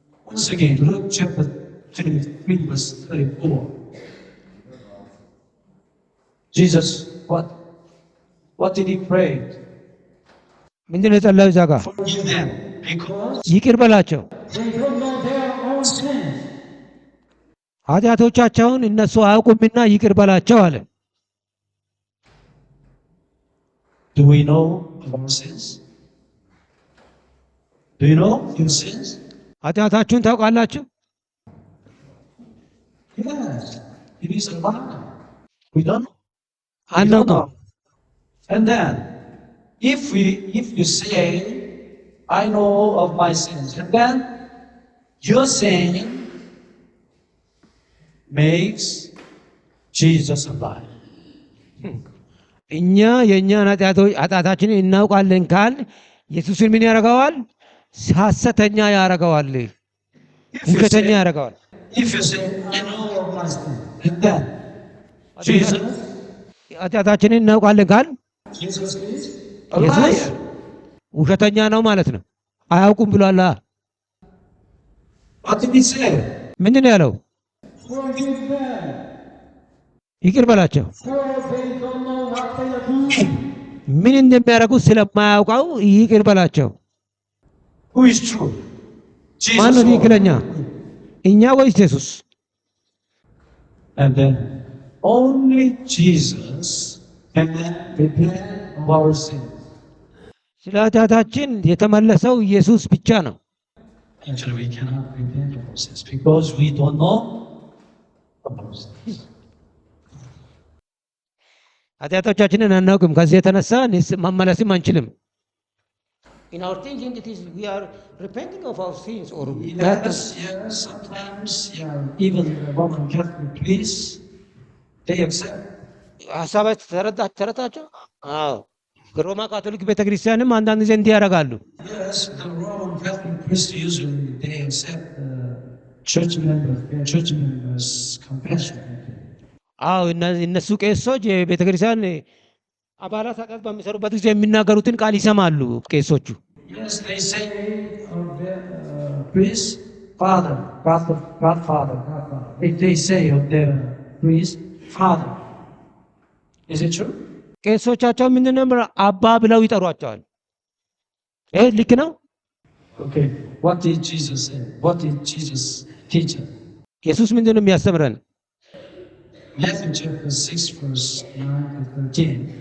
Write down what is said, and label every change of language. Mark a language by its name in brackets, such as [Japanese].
[English] Once again, Luke chapter 23, verse 34. Jesus, what did he pray? [Amharic] ምንድን ነው የጸለየው? እዛ ጋር [English] Forgive them, because [Amharic] ይቅር በላቸው [English] they don't know their own sins. [Amharic] ኃጢአቶቻቸውን እነሱ አያውቁምና ይቅር በላቸው አለ። [English] Do we know our sins? Do you know your sins? [Amharic] ኃጢአታችሁን ታውቃላችሁ? [English] Yes. It is a lie. We don't know. We [Amharic] አናው [English] don't [Amharic] ነው። [English] know. And then, if you say, I know of my sins, and then your sin makes Jesus a lie. [Amharic] እኛ የእኛን ኃጢአታችንን እናውቃለን ካል ኢየሱስን ምን ያደርገዋል? ሐሰተኛ ያደርገዋል፣ ውሸተኛ ያደርገዋል። [English] If you say, I know of my sins, and then Jesus [Amharic] ኃጢአታችንን እናውቃለን ካል [English] is a [Amharic] ኢየሱስ [English] liar. [Amharic] ውሸተኛ ነው ማለት ነው። አያውቁም ብሏል። [English] What did he say? [Amharic] ምንድን ነው ያለው? [English] Forgive them, [Amharic] ይቅር በላቸው። [English] for they don't know what they are doing. [Amharic] ምን እንደሚያደርጉ ስለማያውቀው ይቅር በላቸው። [English] Who is true? [Amharic] ማን ነው [English] Jesus. or- [Amharic] ትክክለኛ? እኛ ወይስ ኢየሱስ? [English] And then only Jesus can repent of our sins. [Amharic] ስለ ኃጢአታችን የተመለሰው ኢየሱስ ብቻ ነው። [English] Actually, we cannot repent of our sins because we don't know of our sins. [Amharic] ኃጢአቶቻችንን አናውቅም። ከዚህ የተነሳ መመለስም አንችልም። [English] In our thinking it is we are repenting of our sins or Yes, sometimes, even the Roman Catholic priests, they accept. [Amharic] ሀሳባችሁ ተረታቸው? አዎ ሮማ ካቶሊክ ቤተክርስቲያንም አንዳንድ ጊዜ እንዲህ ያደርጋሉ። [English] Yes, the Roman Catholic priests usually they accept church members' confession. [Amharic] አዎ እነሱ ቄሶች የቤተክርስቲያን አባላት ኃጢአት በሚሰሩበት ጊዜ የሚናገሩትን ቃል ይሰማሉ ቄሶቹ። [English] Yes, they say of their priest, Godfather. If they say of their priest, Father. Is it true? [Amharic] ቄሶቻቸው ምንድን ነው አባ ብለው ይጠሯቸዋል። ልክ ነው? [English] Okay. What did Jesus say? What did Jesus teach us? [Amharic] ኢየሱስ ምንድን ነው የሚያስተምረን? [English] Matthew chapter 6, verse 9 to 13.